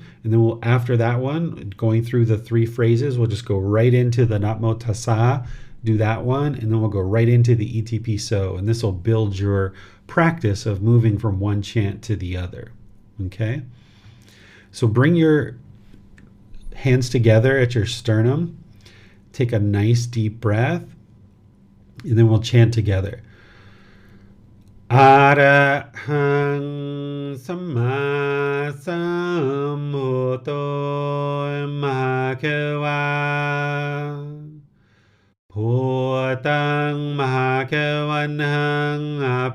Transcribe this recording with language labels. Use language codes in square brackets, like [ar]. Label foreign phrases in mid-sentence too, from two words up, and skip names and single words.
[en] And then after that one, going through the three phrases, we'll just go right into the [pi] Namo Tassa [en] do that one, and then we'll go right into the ETP So, and this will build your practice of moving from one chant to the other. Okay? So bring your hands together at your sternum. Take a nice deep breath, and then we'll chant together. [pi] Arahang Samma Sambuddho Bhagava Bhutang Bhagavanang